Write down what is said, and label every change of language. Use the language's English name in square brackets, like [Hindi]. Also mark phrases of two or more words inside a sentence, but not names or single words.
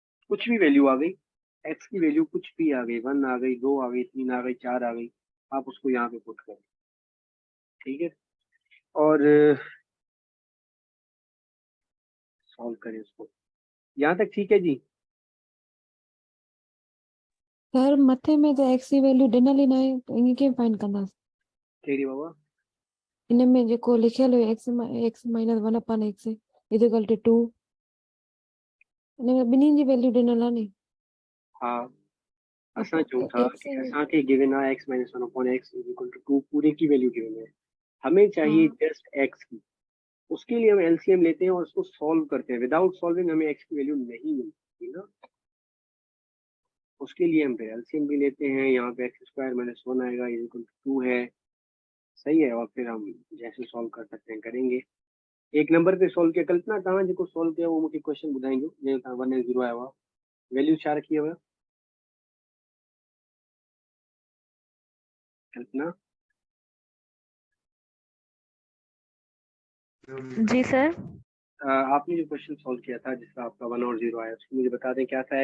[Hindi] कुछ भी वैल्यू आ गई, एक्स की वैल्यू कुछ भी आ गई, 1 आ गई, 2 आ गई, 3 आ गई, 4 आ गई, आप उसको यहाँ पे पुट करें, ठीक है, और सॉल्व करें उसको। यहाँ तक ठीक है जी? [Sindhi] सर मथे में जो एक्स जी वैल्यू ॾिनल ई न आहे त ईअं कीअं फाइंड कंदासीं? कहिड़ी बाबा? इन में जेको लिखियल हुयो [English] x minus 1 upon x is equal to 2, [Sindhi] इन में ॿिन्हिनि जी वैल्यू ॾिनल आहे नी। हाँ, असां पोइ चऊं था एक्स कि असांखे गिवन आहे [English] x minus 1 upon x is equal to 2, [Hindi] पूरे की वैल्यू गिवन है, हमें चाहिए हाँ जस्ट एक्स की। उसके लिए हम एलसीएम लेते हैं और उसको सॉल्व करते हैं। [English] without solving [Hindi] हमें एक्स की वैल्यू नहीं मिलती ना, उसके लिए हम फिर एलसीएम भी लेते हैं। यहाँ पे [English] x square minus 1 [Hindi] आएगा, [English] is equal to 2 [Hindi] है, सही है, और फिर हम जैसे सॉल्व कर सकते हैं करेंगे। एक नंबर पे सॉल्व किया, [Sindhi] कल्पना तव्हां जेको [Hindi] सॉल्व किया वो मुझे क्वेश्चन [Sindhi] ॿुधाइजो, जीअं तव्हां 1 ऐं 0 आया हुआ, वैल्यू छा रखी हुआ कल्पना? [Hindi] जी सर। आपने जो क्वेश्चन सॉल्व किया था जिसका आपका 1 और 0 आया, उसको मुझे बता दें क्या था।